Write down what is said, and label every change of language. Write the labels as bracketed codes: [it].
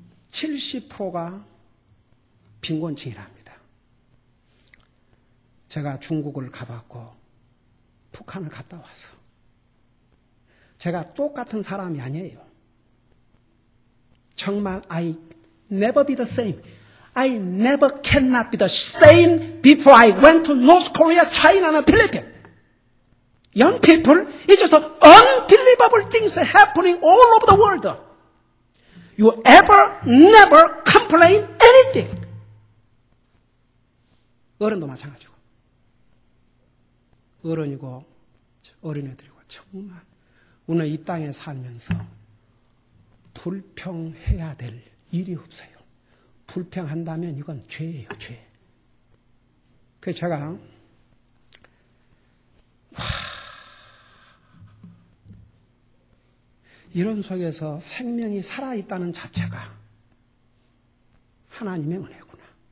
[ko] 70%가 빈곤층이랍니다. 제가 중국을 가봤고 북한을 갔다 와서 제가 똑같은 사람이 아니에요. 정말 [en] I never be the same. I never cannot be the same before I went to North Korea, China, and Philippines. Young people, it's just unbelievable things happening all over the world. You ever, never complain anything. [ko] 어른도 마찬가지고. 어른이고 어린애들이고 정말 오늘 이 땅에 살면서 불평해야 될 일이 없어요. 불평한다면 이건 죄예요, 죄. 그래서 제가 이런 속에서 생명이 살아있다는 자체가 하나님의 은혜구나.